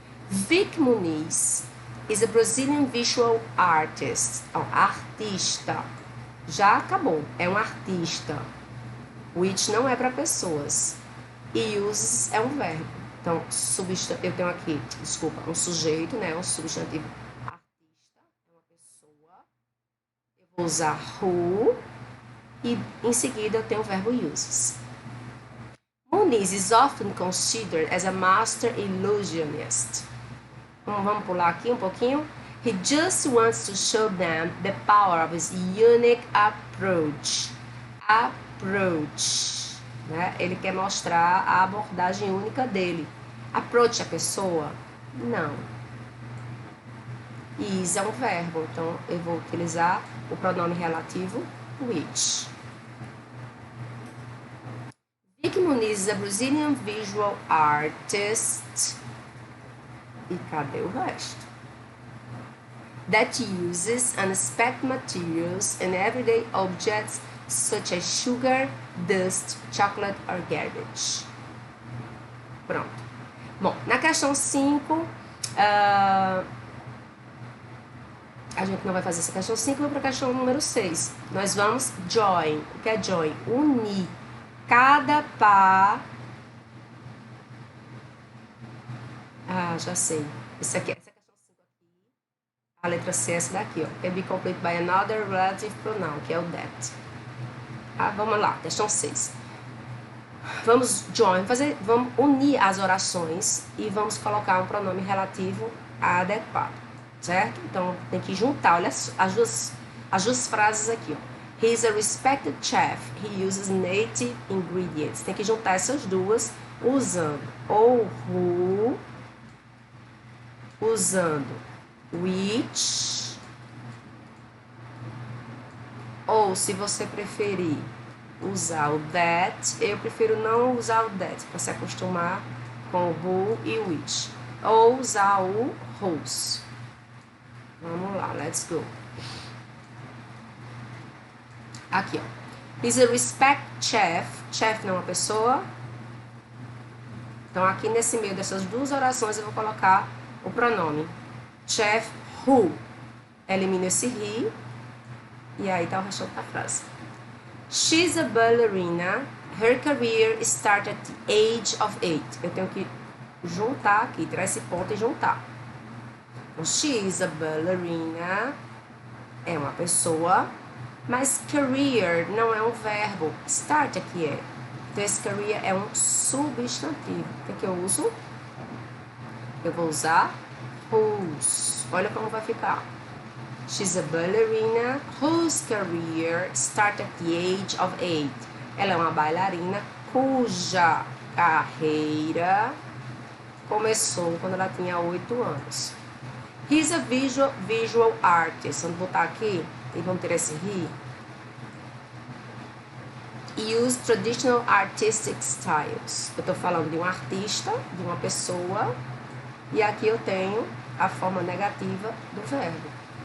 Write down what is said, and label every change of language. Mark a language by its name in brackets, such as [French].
[English] Vic Muniz is a Brazilian visual artist. [Portuguese] Então, artista. Já acabou. É um artista. Which não é para pessoas. E uses é um verbo. Então, eu tenho aqui, um sujeito, né? Um substantivo artista. É uma pessoa. Eu vou usar who. E em seguida eu tenho o verbo uses. [English] Muniz is often considered as a master illusionist. [Portuguese] Vamos pular aqui um pouquinho. [English] He just wants to show them the power of his unique approach. Approach. Né? [Portuguese] Ele quer mostrar a abordagem única dele. Approach a pessoa? Não. Is é um verbo, então eu vou utilizar o pronome relativo which. [English] Vic Muniz is a Brazilian visual artist. [Portuguese] E cadê o resto? [English] That uses unspec materials and everyday objects such as sugar, dust, chocolate or garbage. [Portuguese] Pronto. Bom, na questão 5, a gente não vai fazer essa questão 5, vamos para a questão número 6. Nós vamos join. O que é join? Unir. Cada par... já sei. Essa questão 5 aqui. A letra C é essa daqui, ó. [English] Can be complete by another relative pronoun, [Portuguese] que é o that. Vamos lá, questão 6. Vamos join, vamos unir as orações e vamos colocar um pronome relativo adequado, certo? Então, tem que juntar, olha as duas frases aqui, ó. [English] He is a respected chef. He uses native ingredients. [Portuguese] Tem que juntar essas duas usando ou who, usando which, ou se você preferir usar o that, eu prefiro não usar o that para se acostumar com o who e o which, ou usar o whose. Vamos lá, [English] let's go. [Portuguese] Aqui, ó. [English] He's a respect chef. [Portuguese] Chef não é uma pessoa. Então, aqui nesse meio dessas duas orações, eu vou colocar o pronome chef who. Elimino esse he. E aí tá o restante da frase. [English] She's a ballerina. Her career started at the age of 8. [Portuguese] Eu tenho que juntar aqui, tirar esse ponto e juntar. Então, [English] she's a ballerina. [Portuguese] É uma pessoa. Mas career não é um verbo. Start aqui é. Então, esse career é um substantivo. O que eu uso? Eu vou usar whose. Olha como vai ficar. [English] She's a ballerina whose career started at the age of 8. [Portuguese] Ela é uma bailarina cuja carreira começou quando ela tinha 8 anos. [English] He's a visual artist. [Portuguese] Vamos botar aqui e vamos ter esse he. [English] Use traditional artistic styles. [Portuguese] Eu estou falando de um artista, de uma pessoa, e aqui eu tenho a forma negativa do verbo.